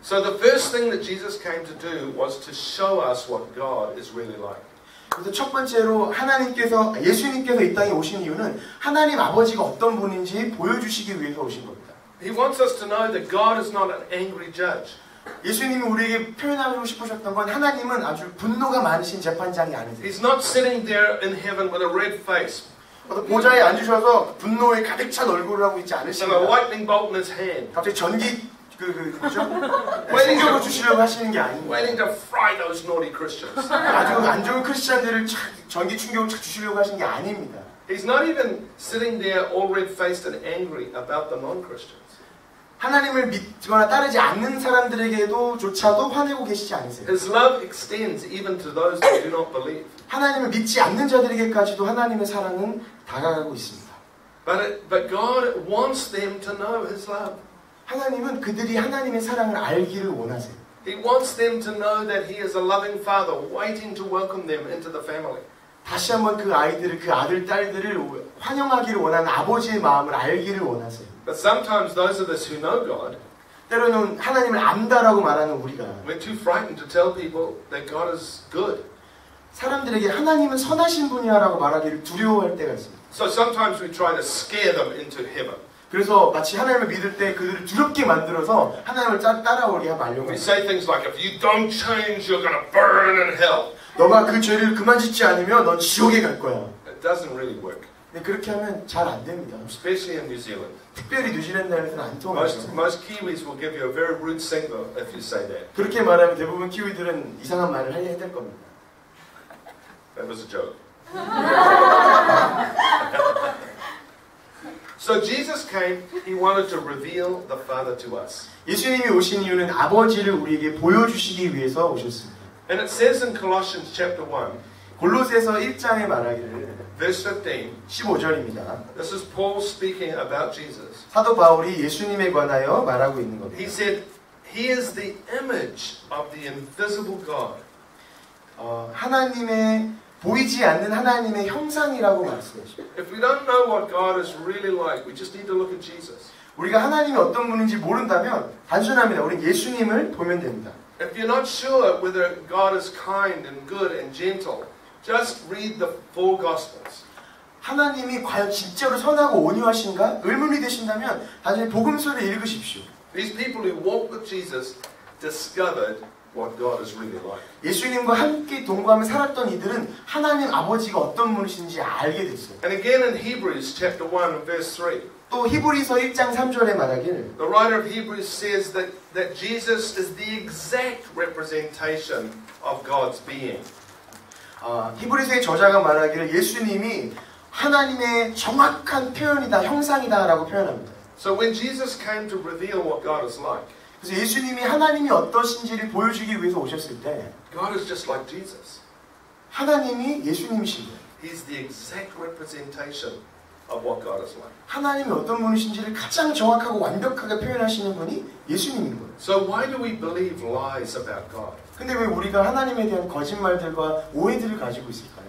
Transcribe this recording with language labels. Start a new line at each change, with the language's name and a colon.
English: So the first thing that Jesus came to do was to show us what God is really like.
Korean: 그래서 첫 번째로 예수님께서 이 땅에 오신 이유는 하나님 아버지가 어떤 분인지 보여주시기 위해서 오신 겁니다.
English: He wants us to know that God is not an angry judge.
Korean: 예수님이 우리에게 표현하고 싶으셨던 건 하나님은 아주 분노가 많으신 재판장이 아니세요.
English: He's not sitting there in heaven with a red face
Korean: 보좌에 앉으셔서 분노에 가득 찬 얼굴을 하고 있지
English: and a
Korean: 않으십니다.
English: lightning bolt in his hand,
Korean: 갑자기 전기 뭐죠? 생각을 주시려고 하시는 게 아닙니다.
English: waiting to fry those naughty Christians.
Korean: 아주 안 좋은 크리스찬들을 전기 충격을 주시려고 하시는 게 아닙니다.
English: He's not even sitting there all red-faced and angry about the non-Christians.
Korean: 하나님을 믿거나 따르지 않는 사람들에게도 조차도 화내고 계시지 않으세요.
English: His love extends even to those that do not believe.
Korean: 하나님을 믿지 않는 자들에게까지도 하나님의 사랑은 다가가고 있습니다.
English: But God wants them to know His love.
Korean: 하나님은 그들이 하나님의 사랑을 알기를 원하세요.
English: He wants them to know that He is a loving Father waiting to welcome them into the family.
Korean: 다시 한번 그 아이들을, 그 아들, 딸들을 환영하기를 원하는 아버지의 마음을 알기를 원하세요.
English: But sometimes those of us who know God,
Korean: 때로는 하나님을 안다라고 말하는 우리가
English: we're too frightened to tell people that God is good.
Korean: 사람들에게 하나님은 선하신 분이야라고 말하기를 두려워할 때가 있습니다.
English: So sometimes we try to scare them into heaven.
Korean: 그래서 마치 하나님을 믿을 때 그들을 두렵게 만들어서 하나님을 따라오게 하려고
English: We
Korean: 합니다.
English: say things like, if you don't change, you're going to burn in hell.
Korean: 너가 그 죄를 그만 짓지 않으면 넌 지옥에 갈 거야.
English: It doesn't really work,
Korean: 근데 그렇게 하면 잘 안 됩니다.
English: especially in New Zealand.
Korean: 특별히 뉴질랜드에서는 안 통하죠.
English: Most Kiwis will give you a very rude signal if you say that.
Korean: 그렇게 말하면 대부분 키위들은 이상한 말을 해야 될 겁니다.
English: That was a joke. So Jesus came, He wanted to reveal the Father to us.
Korean: 예수님이 오신 이유는 아버지를 우리에게 보여주시기 위해서 오셨습니다.
English: And it says in Colossians chapter 1,
Korean: 골로새서 1장에 말하기를
English: verse 15.
Korean: 15절입니다.
English: This is Paul speaking about Jesus.
Korean: 사도 바울이 예수님에 관하여 말하고 있는 겁니다.
English: He said, He is the image of the invisible God.
Korean: 하나님의 보이지 않는 하나님의 형상이라고 말씀하십니다.
English: If we don't know what God is really like, we just need to look at Jesus.
Korean: 우리가 하나님이 어떤 분인지 모른다면 단순합니다. 우리는 예수님을 보면 됩니다.
English: If you're not sure whether God is kind and good and gentle, just read the four Gospels.
Korean: 하나님이 과연 진짜로 선하고 온유하신가? 의문이 되신다면 단순히 복음서를 읽으십시오.
English: These people who walked with Jesus discovered what God is really like.
Korean: 예수님과 함께 동거하며 살았던 이들은 하나님 아버지가 어떤 분이신지 알게 됐어요.
English: And again in Hebrews chapter 1 verse 3.
Korean: 또 히브리서 1장 3절에 말하기를
English: The writer of Hebrews says that Jesus is the exact representation of God's being.
Korean: 히브리서의 저자가 말하기를 예수님이 하나님의 정확한 표현이다, 형상이다라고 표현합니다.
English: So when Jesus came to reveal what God is like,
Korean: 그래서 예수님이 하나님이 어떠신지를 보여주기 위해서 오셨을 때
English: God is just like Jesus.
Korean: 하나님이 예수님이신 거예요.
English: He's the exact representation of what God is like.
Korean: 하나님이 어떤 분이신지를 가장 정확하고 완벽하게 표현하시는 분이 예수님인 거예요.
English: So why do we believe lies about God?
Korean: 근데 왜 우리가 하나님에 대한 거짓말들과 오해들을 가지고 있을까요?